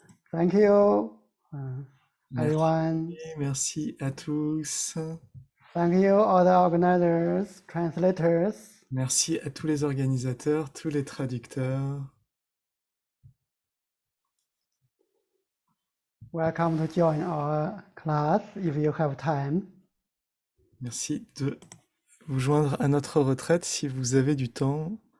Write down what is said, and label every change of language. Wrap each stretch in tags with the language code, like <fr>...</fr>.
<en>Thank you,</en> <fr>Merci,</fr> <en>everyone.</en> <fr>merci à tous.</fr> <en>Thank you, all the organizers, translators.</en> <fr>Merci à tous les organisateurs, tous les traducteurs.</fr> <en>welcome to join our class if you have time.</en> <fr>Merci de vous joindre à notre retraite si vous avez du temps.</fr>